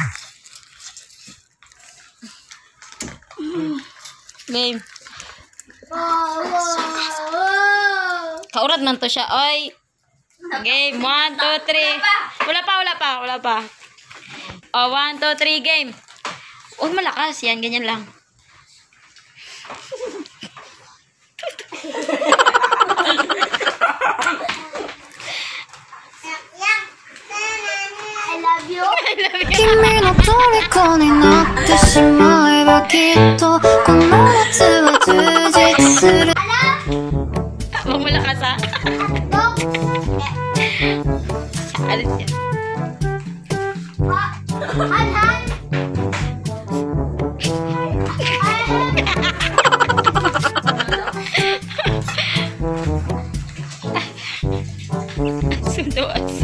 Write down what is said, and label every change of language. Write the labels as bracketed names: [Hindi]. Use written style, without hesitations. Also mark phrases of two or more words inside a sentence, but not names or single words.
[Filipino] Game. Wow. Kaurat man to siya. Oy. Game. 1, 2, 3. Wala pa. Oh, 1, 2, 3, game. Oh, malakas. Yan, ganyan lang. [English] I love you. [Japanese] 君の虜になってしまえばきっとこの夏は充実する [Filipino] Huwag malakas ha. Alis yan. Han. Sundo aso.